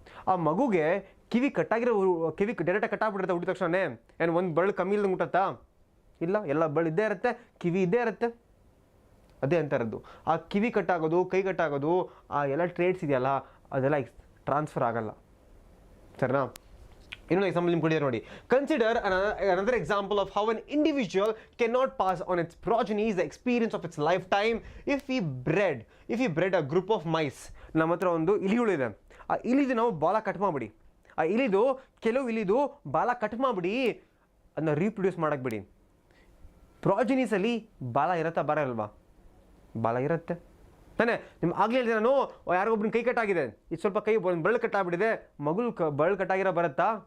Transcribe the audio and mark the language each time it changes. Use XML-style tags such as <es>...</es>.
<kn>ಆ ಮಗುಗೆ ಕಿವಿ ಡೈರೆಕ್ಟಾಗಿ ಕಟ್ಟಾಗ್ಬಿಟ್ಟಿರುತ್ತೆ. ಹುಟ್ಟಿದ ತಕ್ಷಣ ಏನು ಒಂದು ಬಳ್ಳು ಕಮ್ಮಿ ಇಲ್ದಂಗೆ ಹುಟ್ಟತ್ತಾ? ಇಲ್ಲ, ಎಲ್ಲ ಬಳ್ಳು ಇದ್ದೇ ಇರುತ್ತೆ, ಕಿವಿ ಇದ್ದೇ ಇರುತ್ತೆ. ಅದೇ ಅಂತ ಇರೋದು. ಆ ಕಿವಿ ಕಟ್ಟಾಗೋದು, ಕೈ ಕಟ್ಟಾಗೋದು, ಆ ಎಲ್ಲ ಟ್ರೇಟ್ಸ್ ಇದೆಯಲ್ಲ, ಅದೆಲ್ಲ ಟ್ರಾನ್ಸ್ಫರ್ ಆಗಲ್ಲ, ಸರಿನಾ? ಇನ್ನೊಂದು ಎಕ್ಸಾಂಪಲ್ ನಿಮ್ಗೆ ಕೊಡಿದ್ದಾರೆ ನೋಡಿ.</kn> <en>Consider another example of how an individual cannot pass on its progenies the experience of its lifetime. If we bred a group of mice,</en> <kn>ನಮ್ಮ ಹತ್ರ ಒಂದು ಇಲಿಗಳಿದೆ. ಆ ಇಲಿದು ನಾವು ಬಾಲ ಕಟ್ ಮಾಡಿಬಿಡಿ, ಕೆಲವು ಇಲಿದು ಬಾಲ ಕಟ್ ಮಾಡಿಬಿಡಿ, ಅದನ್ನ ರೀಪ್ರೊಡ್ಯೂಸ್ ಮಾಡಕ್ಕೆ ಬಿಡಿ. ಪ್ರಾಜೆನೀಸಲ್ಲಿ ಬಾಲ ಇರತ್ತಾ? ಬರಲ್ವಾ? ಬಾಲ ಇರುತ್ತೆ ತಾನೆ. ಆಗಲೇ ಹೇಳಿದೆ ನಾನು, ಯಾರಿಗೊಬ್ಬನ ಕೈ ಕಟ್ಟಾಗಿದೆ, ಇದು ಸ್ವಲ್ಪ ಕೈ ಬಳ್ಳು ಕಟ್ಟಾಗ್ಬಿಟ್ಟಿದೆ, ಮಗು ಬಳ್ಳು ಕಟ್ಟಾಗಿರೋ ಬರುತ್ತಾ?</kn>